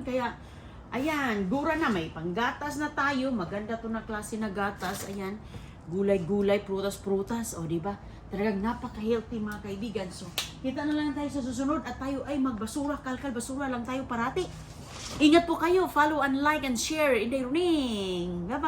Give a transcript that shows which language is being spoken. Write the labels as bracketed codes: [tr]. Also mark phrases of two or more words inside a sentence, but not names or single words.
[tl] Kaya, ayan, gura na, may panggatas na tayo. Maganda to na klase na gatas. Ayan, gulay-gulay, prutas-prutas. O, diba? Talagang napaka-healthy, mga kaibigan. So, kita na lang tayo sa susunod at tayo ay magbasura, kalkal, basura lang tayo parati. Ingat po kayo. [en] Follow and like and share. [tl] Inday Runing. Bye-bye.